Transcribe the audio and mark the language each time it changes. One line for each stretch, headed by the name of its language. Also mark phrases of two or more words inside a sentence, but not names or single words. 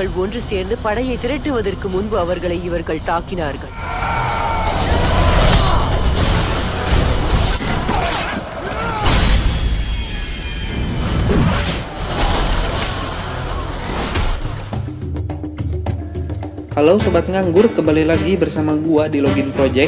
Tamil: வீரர்கள் ஒன்று சேர்ந்து படையை திரட்டுவதற்கு முன்பு அவர்களை இவர்கள் தாக்கினார்கள்.
Indonesian: Halo Sobat Nganggur, kembali lagi bersama gua di Login Project.